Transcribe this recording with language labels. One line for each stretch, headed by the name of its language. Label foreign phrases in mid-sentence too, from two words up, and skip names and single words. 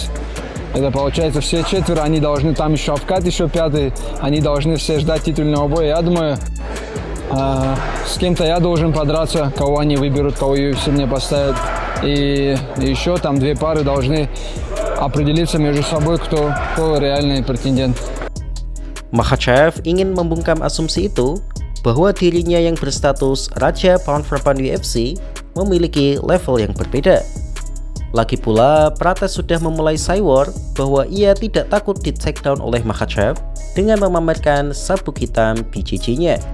Russian: Это получается все 4, они должны, там еще Шавкат еще 5, они должны все ждать титульного боя. Я думаю, с кем-то я должен подраться, кого они выберут, кого UFC мне поставят. И еще там 2 пары должны определиться между собой, кто реальный претендент.
Indonesian: Makhachev ingin membungkam asumsi itu bahwa dirinya yang berstatus Raja
English: Pound for Pound
Indonesian: UFC memiliki level yang berbeda. Lagi pula, Prates sudah memulai cywar bahwa ia tidak takut di takedown oleh Makhachev dengan memamerkan sabuk hitam BJJ-nya.